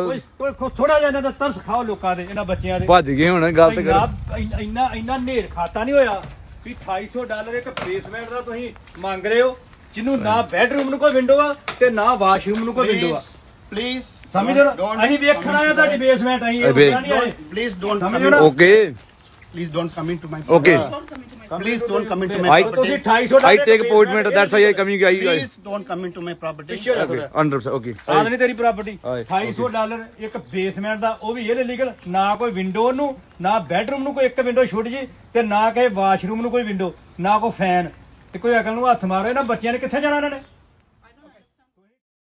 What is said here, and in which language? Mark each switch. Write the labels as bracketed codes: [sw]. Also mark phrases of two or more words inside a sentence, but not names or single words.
[pa] ਕੋਈ ਥੋੜਾ ਜਿਹਾ ਇਹਨਾਂ ਦਾ ਤਰਸ ਖਾਓ ਲੋਕਾਂ ਦੇ, ਇਹਨਾਂ ਬੱਚਿਆਂ ਦੇ। ਭੱਜ ਗਏ ਹੁਣ, ਗਲਤ ਕਰ ਇੰਨਾ ਨੇਰ ਖਾਤਾ ਨਹੀਂ ਹੋਇਆ ਵੀ $2800 ਇੱਕ ਬੇਸਮੈਂਟ ਦਾ ਤੁਸੀਂ ਮੰਗ ਰਹੇ ਹੋ, ਜਿਹਨੂੰ ਨਾ ਬੈਡਰੂਮ ਨੂੰ ਕੋਈ ਵਿੰਡੋ ਆ ਤੇ ਨਾ ਵਾਸ਼ਰੂਮ ਨੂੰ ਕੋਈ ਵਿੰਡੋ ਆ। [en] Please, [pa] ਸਮਝੋ ਨਾ, ਅਸੀਂ ਵੇਖਣਾ ਆ ਤੁਹਾਡੀ ਬੇਸਮੈਂਟ, ਅਸੀਂ [en] please don't come [pa] ਸਮਝੋ [en] in. [pa] ਨਾ। [en] ਓਕੇ Please don't come into my Okay. Please don't come into my I- property. I take appointment, that's why I coming guys. Please don't come into my property. Okay, 100%. Okay. [pa] ਆਹ ਨਹੀਂ ਤੇਰੀ ਪ੍ਰਾਪਰਟੀ। ਆਏ, $2800 ਇੱਕ ਬੇਸਮੈਂਟ ਦਾ, ਉਹ ਵੀ ਇਹਦੇ ਲੀਗਲ, ਨਾ ਕੋਈ ਵਿੰਡੋ ਨੂੰ, ਨਾ ਬੈਡਰੂਮ ਨੂੰ ਕੋਈ ਇੱਕ ਵਿੰਡੋ ਛੋਟੀ ਜੀ, ਤੇ ਨਾ ਕਿ ਵਾਸ਼ਰੂਮ ਨੂੰ ਕੋਈ ਵਿੰਡੋ, ਨਾ ਕੋਈ ਫੈਨ। ਤੇ ਕੋਈ ਅਕਲ ਨੂੰ ਹੱਥ ਮਾਰੋ, ਇਹਨਾਂ ਬੱਚਿਆਂ ਨੇ ਕਿੱਥੇ ਜਾਣਾ ਇਹਨਾਂ ਨੇ।